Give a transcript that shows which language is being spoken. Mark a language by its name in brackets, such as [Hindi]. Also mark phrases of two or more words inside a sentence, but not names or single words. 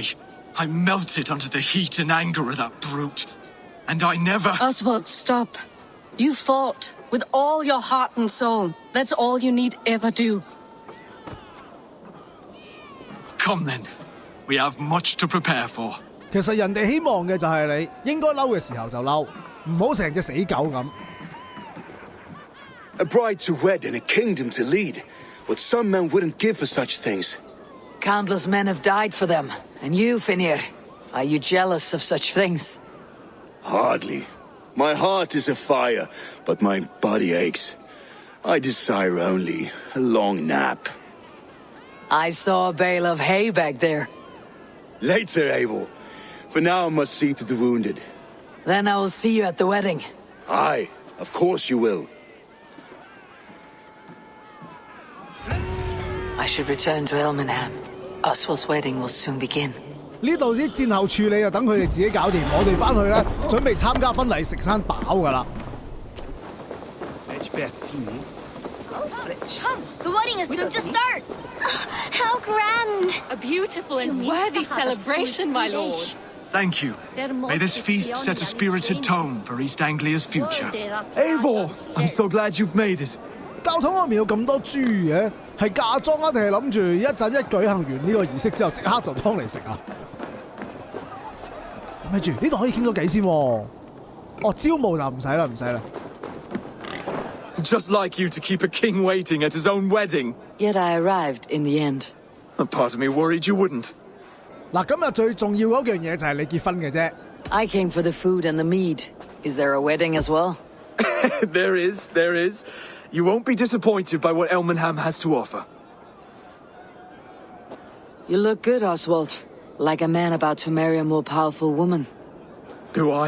[English] I melted under the heat and anger of that brute. And I never... Oswald, stop. You fought with all your heart and soul. That's all you need ever do. Come then. We have much to prepare for. [Cantonese] 其實人哋希望嘅就係你應該嬲嘅時候就嬲，唔好成隻死狗咁。 [English] A bride to wed and a kingdom to lead. What some men wouldn't give for such things. Countless men have died for them. And you, Finir, are you jealous of such things? Hardly. My heart is afire, but my body aches. I desire only a long nap. I saw a bale of hay back there. Later, Eivor. For now, I must see to the wounded. Then I will see you at the wedding. Aye, of course you will. I should return to Elmenham. Oswald's wedding will soon begin. [Cantonese] 呢度啲戰後處理就等佢哋自己搞掂，我哋翻去咧準備參加婚禮食餐飽㗎啦。 [English] Come, the wedding is soon to start. How grand! A beautiful and worthy celebration, my lord. Thank you. May this feast set a spirited tone for East Anglia's future. Eivor, I'm so glad you've made it. [Cantonese] 教堂外面有咁多豬嘅，係嫁妝啊，定係諗住一陣一舉行完呢個儀式之後，即刻就劏嚟食啊？咪住，呢度可以傾到偈先喎。哦，招募就唔使啦，唔使啦。 [English] Just like you to keep a king waiting at his own wedding. Yet I arrived in the end. A part of me worried you wouldn't. [Cantonese] 嗱，今日最重要嗰樣嘢就係你結婚嘅啫。 [English] I came for the food and the mead. Is there a wedding as well? There is. You won't be disappointed by what Elmenham has to offer. You look good, Oswald. Like a man about to marry a more powerful woman. Do I?